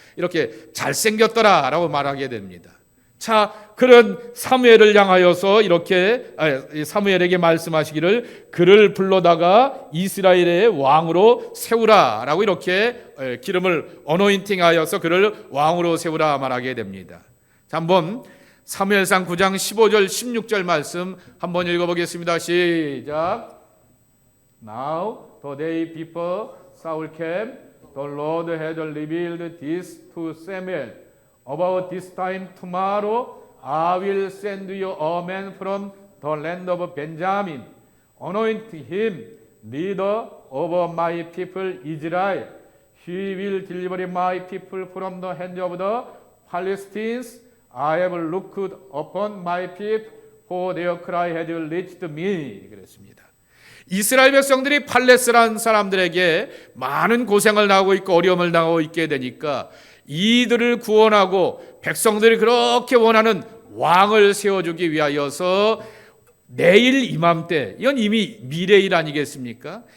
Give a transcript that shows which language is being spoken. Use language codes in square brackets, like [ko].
[ko] 이렇게 잘생겼더라라고 말하게 됩니다. 자, 그런 사무엘을 향하여서 이렇게 사무엘에게 말씀하시기를 그를 불러다가 이스라엘의 왕으로 세우라라고 이렇게 기름을 어노인팅하여서 그를 왕으로 세우라 말하게 됩니다. 자, 한번 사무엘상 9장 15절 16절 말씀 한번 읽어보겠습니다. 시작. [en] Now the day before Saul came, the Lord had revealed this to Samuel. About this time tomorrow, I will send you a man from the land of Benjamin. Anoint him leader over my people Israel. He will deliver my people from the hand of the Philistines. I have looked upon my people, for their cry has reached me. [ko] 그랬습니다. 이스라엘 백성들이 팔레스라는 사람들에게 많은 고생을 당하고 있고 어려움을 당하고 있게 되니까 이들을 구원하고 백성들이 그렇게 원하는 왕을 세워주기 위하여서 내일 이맘때, 이건 이미 미래일 아니겠습니까?